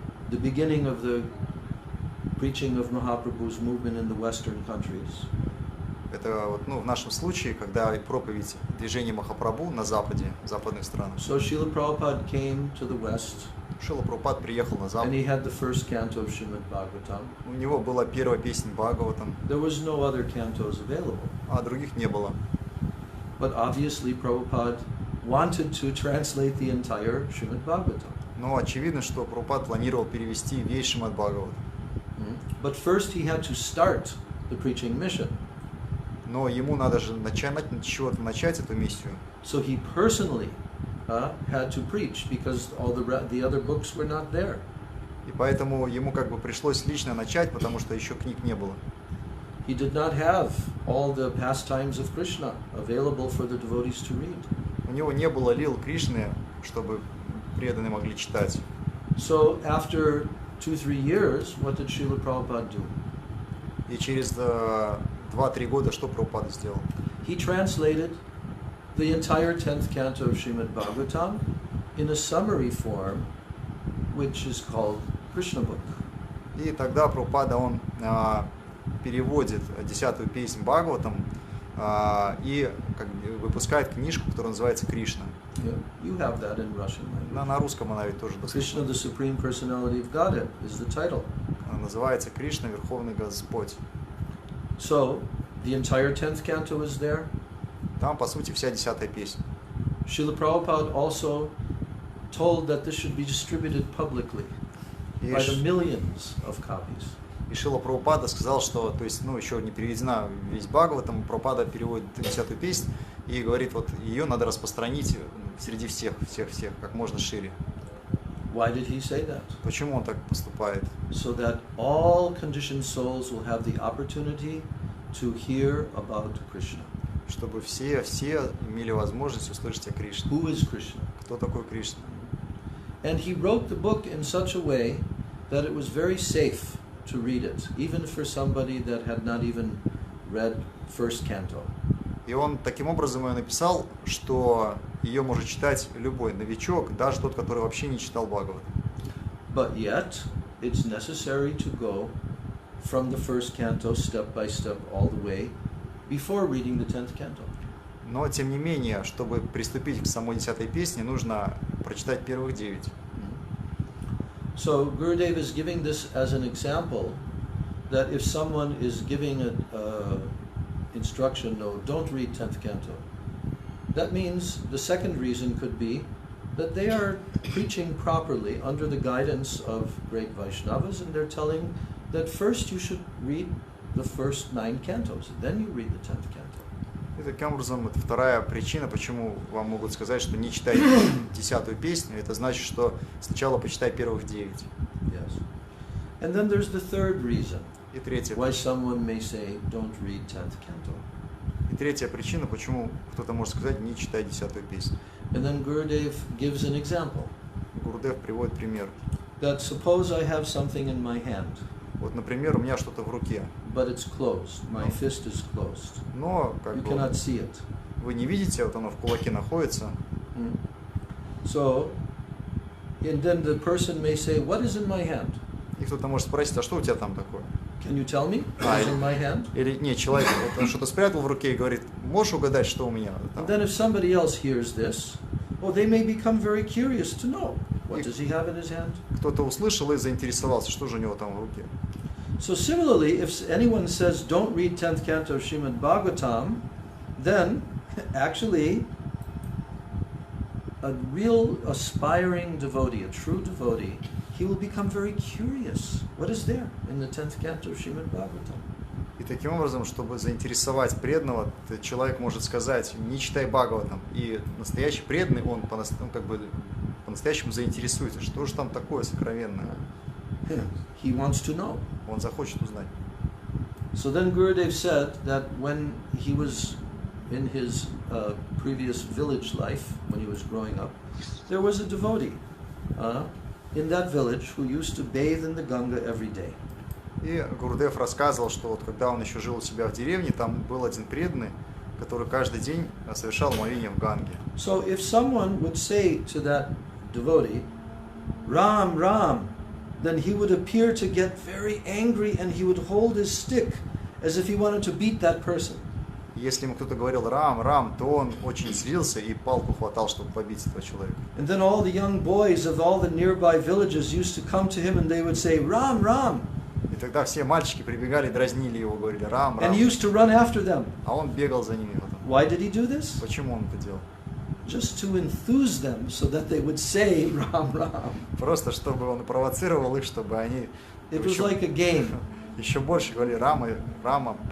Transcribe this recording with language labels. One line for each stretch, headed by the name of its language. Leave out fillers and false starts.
English: the beginning of the preaching of Mahaprabhu's movement in the Western countries,
Russian: это вот, в нашем случае, когда проповедь движения Махапрабху на Западе, в западных странах,
English: so Srila Prabhupada came to the West
Russian: Шрила Прабхупад приехал на
English: and
Russian: Запад.
English: he had the first canto of Śrīmad Bhagavatam.
Russian: У него была первая песня Бхагаватам,
English: There was no other cantos available.
Russian: а других не было.
English: But obviously Prabhupada wanted to translate the entire Śrīmad Bhagavatam.
Russian: Но очевидно, что Прабхупад планировал перевести весь Шримад Бхагават.
English: But first he had to start the preaching mission.
Russian: Но ему надо же начать эту миссию.
English: So he personally had to preach because all the other books were not there.
Russian: И поэтому ему как бы пришлось лично начать, потому что еще книг не было.
English: He did not have all the pastimes of Krishna available for the devotees to read.
Russian: У него не было лил Кришны, чтобы преданные могли читать.
English: So after 2-3 years, what did Srila Prabhupada do?
Russian: И через 2-3 года что Прабхупада сделал?
English: He translated the entire 10th canto of Śrīmad Bhagavatam in a summary form, which is called Krishna book.
Russian: И тогда Прабхупада, он переводит 10-ю песнь Бхагаватам и выпускает книжку, которая называется Кришна.
English: You have that in Russian language.
Russian: На русском она ведь тоже Krishna, доступна.
English: the Supreme Personality of Godhead, is the title.
Russian: Она называется Кришна, Верховный Господь.
English: So, the entire 10th canto is there.
Russian: Там, по сути, вся 10-я песня.
English: Srila Prabhupada also told that this should be distributed publicly by the millions of copies.
Russian: И Шрила Прабхупада сказал, что, то есть, еще не переведена весь Бхагаватам, Прабхупада переводит 10-ю песню и говорит, вот ее надо распространить среди всех, как можно шире.
English: Why did he say that?
Russian: Почему он так поступает?
English: So that all conditioned souls will have the opportunity to hear about Krishna.
Russian: Чтобы все имели возможность услышать о Кришне.
English: Who is Krishna?
Russian: Кто такой Кришна?
English: And he wrote the book in such a way that it was very safe to read it, even for somebody that had not even read first canto.
Russian: И он таким образом ее написал, что ее может читать любой новичок, даже тот, который вообще не читал Бхагават.
English: But yet, it's necessary to go from the first canto step by step all the way before reading the 10th canto.
Russian: Но, тем не менее, чтобы приступить к самой 10-й песне, нужно прочитать первых 9.
English: So Gurudev is giving this as an example that if someone is giving an instruction, no, don't read 10th canto, that means the second reason could be that they are preaching properly under the guidance of great Vaishnavas, and they're telling that first you should read the first 9 cantos, then you read the 10th canto.
Russian: И таким образом, это вторая причина, почему вам могут сказать, что не читайте 10-ю песню. Это значит, что сначала почитай первых 9.
English: Yes. And then there's the third reason
Russian: И третья,
English: why someone may say, don't read 10th canto.
Russian: и третья причина, почему кто-то может сказать, не читай 10-ю песню.
English: And then Gurudev gives an example.
Russian: Гурудев приводит пример.
English: That suppose I have something in my hand,
Russian: Вот, например, у меня что-то в руке,
English: but it's closed. My fist is closed.
Russian: но как
English: You
Russian: бы
English: cannot see it.
Russian: вы не видите, вот оно в кулаке находится.
English: So, and then the person may say, what is in my hand?
Russian: И кто-то может спросить, а что у тебя там такое?
English: Can you tell me what is in my hand?
Russian: Или нет, человек вот, он что-то спрятал в руке и говорит, можешь угадать, что у меня там?
English: And then if somebody else hears this, well, they may become very curious to know, what does he have in his hand?
Russian: Кто-то услышал и заинтересовался, что же у него там в руке.
English: So similarly, if anyone says, don't read 10th canto of Śrīmad Bhagavatam, then actually a real aspiring devotee, a true devotee, he will become very curious. What is there in the 10th canto of Śrīmad Bhagavatam?
Russian: И таким образом, чтобы заинтересовать преданного, человек может сказать, не читай Бхагаватам. И настоящий преданный, он как бы по-настоящему заинтересуется, что же там такое сокровенное.
English: He wants to know.
Russian: Он захочет узнать.
English: So then Gurudev said that when he was in his previous village life, when he was growing up, there was a devotee in that village who used to bathe in the Ganga every day.
Russian: И Гурудев рассказывал, что вот когда он еще жил у себя в деревне, там был один преданный, который каждый день совершал омовение в Ганге.
English: So if someone would say to that devotee, Ram, Ram, then he would appear to get very angry and he would hold his stick as if he wanted to beat that person.
Russian: Если ему кто-то говорил «Рам, Рам», то он очень злился и палку хватал, чтобы побить этого человека.
English: And then all the young boys of all the nearby villages used to come to him and they would say, Ram, Ram.
Russian: И тогда все мальчики прибегали, дразнили его, говорили «Рам, Рам».
English: And he used to run after them.
Russian: А он бегал за ними.
English: Why did he do this?
Russian: Почему он это делал?
English: Just to enthuse them so that they would say Ram, Ram.
Russian: Просто чтобы он провоцировал их, чтобы они
English: It was like a game.
Russian: еще больше говорили «Рама, Рама».